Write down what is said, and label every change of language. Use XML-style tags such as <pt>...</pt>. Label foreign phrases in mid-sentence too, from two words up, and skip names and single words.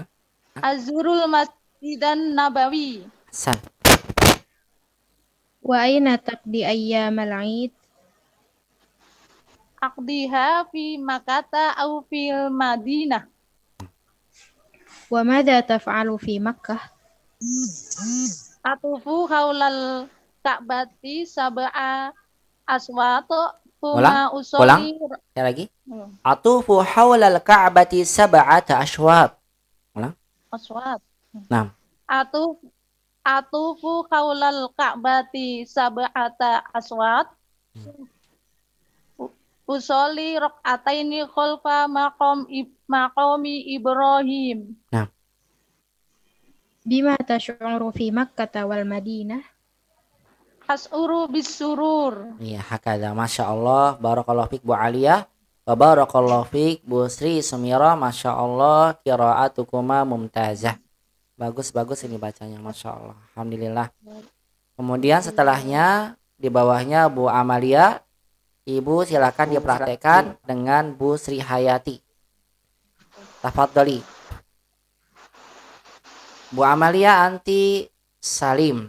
<ar>أزور المسجد النبوي. Hasan. وأين تقضي أيام العيد? أقضيها في مكة أو في المدينة. وماذا تفعل في مكة? أطوف حول الكعبة 7 أشواط</ar> <id>Ulang.</id> <ar>ثم أصلي.</ar> <id>Sekali lagi.</id> <ar>أطوف حول الكعبة 7 أشواط.</ar> <id>Ulang.</id> <ar>Aswat.</ar> <id>Nah.</id> <ar>أطوف حول الكعبة 7 أشواط. أصلي ركعتين خلف مقام إبراهيم.</ar> <id>Nah.</id> <ar>بم تشعر في مكة والمدينة? أشعر بسرور.</ar> <id>Iya,</id> <ar>هكذا. ما شاء الله. بارك الله فيك Bu Aliyah. وبارك الله فيك Bu Sri Sumira. ما شاء الله. قراءتكما ممتازة.</ar> <id>Bagus-bagus ini bacanya.</id> <ar>ما شاء الله. الحمد لله.</ar> <id>Kemudian setelahnya di bawahnya Bu Amalia. Ibu silakan dipraktekkan dengan Bu Sri Hayati.</id> <ar>Tafadhali. Bu Amalia anti Salim.</ar>